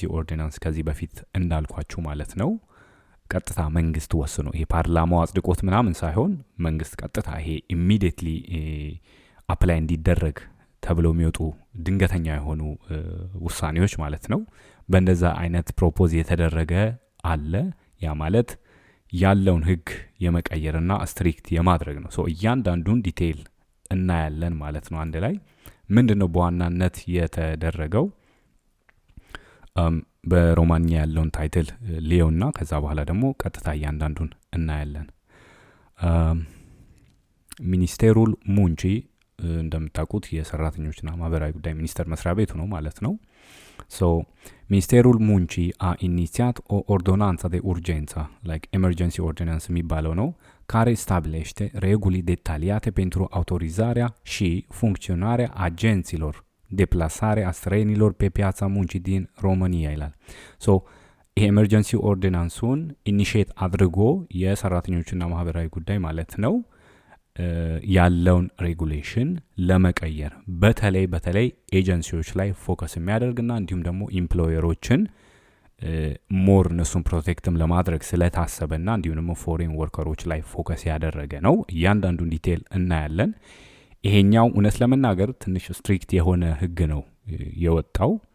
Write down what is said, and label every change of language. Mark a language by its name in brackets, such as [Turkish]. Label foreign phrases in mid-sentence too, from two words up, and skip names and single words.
[Amharic] ኦርዲናንስ ከዚህ በፊት እንዳልኳችሁ ማለት ነው ቀጥታ መንግስት ወስኖ ይሄ ፓርላማው አጽድቆት ምናምን ሳይሆን መንግስት ቀጥታ ይሄ ኢሚዲየትሊ አፕላይ እንዲደረግ ተብለው የሚወጡ ድንገተኛ የሆኑ ውሳኔዎች ማለት ነው። በእንደዛ አይነት ፕሮፖዝ የተደረገ አለ። ያ ማለት ያለውን ህግ የመቀየርና ስትሪክት የማድረግ ነው። እያንዳንዱን ዲቴይል እናያለን ማለት ነው። አንድ ላይ ምንድነው በዋናነት የተደረገው? በሮማንያ ያለውን ታይትል ሊዮና ከዛ በኋላ ደግሞ ቀጥታ እያንዳንዱን እናያለን። ሚኒስቴሩል ሙንቺ እንደምታውቁት የሰራተኞችና ማህበራዊ ጉዳይ ሚኒስቴር መስሪያ ቤቱ ነው ማለት ነው። [Romanian] Ministerul Muncii a inițiat o ordonanță de urgență, [English] like emergency ordinance [Amharic] የሚባለው ነው, [Romanian] care stabilește reguli detaliate pentru autorizarea și funcționarea agenților de plasare a străinilor pe piața muncii din România [Amharic] ይላል። ይሄ ኤመርጀንሲ ኦርዲናንሱን ኢኒሼት አድርጎ የሰራተኞችና ማህበራዊ ጉዳይ ማለት ነው ያለውን ሬጉሌሽን ለመቀየር በተለይ ኤጀንሲዎች ላይ ፎከስ የሚያደርግና እንዲሁም ደግሞ ኢምፕሎየሮችን ሞር እነሱን ፕሮቴክትም ለማድረግ ስለታሰበና እንዲሁም ደግሞ [English] foreign workers [Amharic] ላይ ፎከስ ያደረገ ነው። እያንዳንዱን ዲቴል እናያለን። ይሄኛው እውነት ለመናገር ትንሽ ስትሪክት የሆነ ህግ ነው የወጣው።